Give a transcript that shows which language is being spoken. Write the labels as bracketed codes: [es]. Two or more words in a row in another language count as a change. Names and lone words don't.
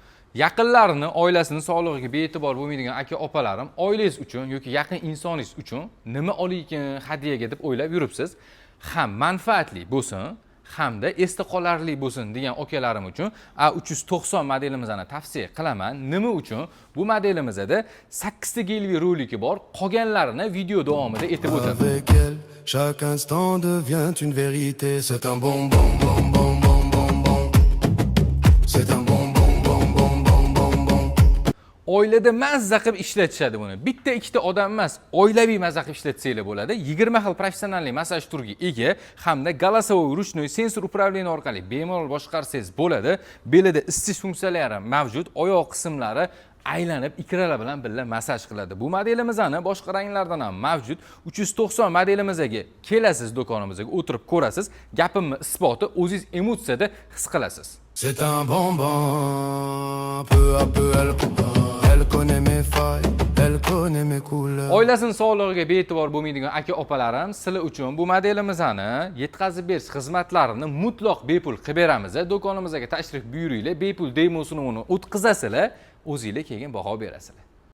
[uz] Yaqinlarini, oilasini sog'lig'iga bee'tibor bo'lmaydigan aka-opalarim, oilangiz uchun yoki yaqin insoningiz uchun nima olaykin hadyaga deb o'ylab yuribsiz. Ham manfaatli bo'lsin, hamda esda qolarli bo'lsin degan akalarim uchun A390 modelimizni tavsiya qilaman. Nima uchun? Bu modelimizda 8 ta gelvi roliki bor. Qolganlarini video davomida aytib o'taman. [fr] Avec elle, chaque instant devient une vérité. C'est un bonbon, bonbon, bonbon, bon. C'est un bonbon, bonbon, bonbon, bon. [uz] Oilada mazza qilib ishlatishadi buni. Bitta ikkita odam emas, oilaviy mazza qilib ishlatsanglar bo'ladi. 20 xil professionalniy massaj turiga ega hamda [ru] голосовой ручной sensor управление [uz] orqali bemalol boshqarsangiz bo'ladi. Belida isitish funksiyalari mavjud, oyoq qismlari aylanib ikralar bilan birga massaj qiladi. Bu modelimizni boshqa ranglardan ham mavjud. 390 modelimizga kelasiz, do'konimizga o'tirib ko'rasiz. Gapimni isboti o'zingiz emotsiyada his qilasiz. [fr] C'est un bonbon, peu à peu elle connaît mes failles, elle connaît mes couleurs. [uz] Oilasini sog'lig'iga bee'tibor bo'lmaydigan aka-opalarim, sizlar uchun bu modelimizni yetkazib berish xizmatlarini mutlaq bepul qilib beramiz. Do'konimizga tashrif buyuringlar, bepul demosini o'tkazasizlar, o'zingizlar keyin baho berasizlar.